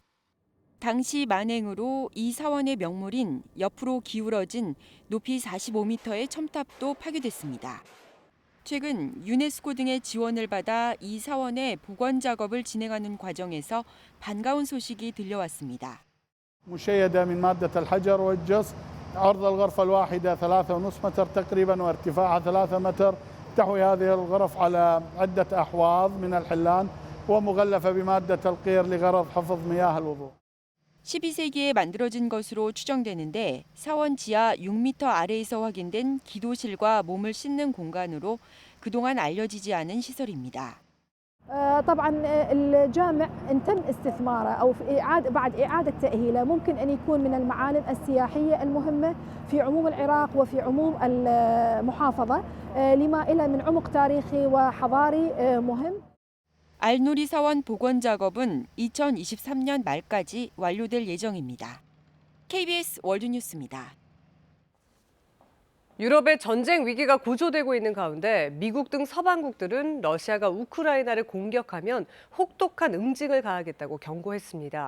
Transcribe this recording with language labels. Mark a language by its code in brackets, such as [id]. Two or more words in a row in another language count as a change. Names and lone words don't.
[ko] 당시 만행으로 이 사원의 명물인 옆으로 기울어진 높이 45m의 첨탑도 파괴됐습니다. 최근 유네스코 등의 지원을 받아 이 사원의 복원 작업을 진행하는 과정에서 반가운 소식이 들려왔습니다. [ar] مشيدة من مادة الحجر والجص عرض الغرفة الواحدة 3.5 متر تقريبا وارتفاعها 3 متر تحوي هذه الغرف على عدة أحواض من الحلان ومغلفة بمادة القير لغرض حفظ مياه الوضوء. [ko] 12세기에 만들어진 것으로 추정되는데 사원 지하 6m 아래에서 확인된 기도실과 몸을 씻는 공간으로 그동안 알려지지 않은 시설입니다. [ar] طبعا الجامع تم استثماره او في بعد اعاده تاهيله ممكن ان يكون من المعالم السياحيه المهمه في عموم العراق وفي عموم المحافظه لما الى من عمق تاريخي وحضاري مهم. [ko] 알누리 사원 복원 작업은 2023년 말까지 완료될 예정입니다. KBS 월드뉴스입니다. 유럽의 전쟁 위기가 고조되고 있는 가운데 미국 등 서방국들은 러시아가 우크라이나를 공격하면 혹독한 응징을 가하겠다고 경고했습니다.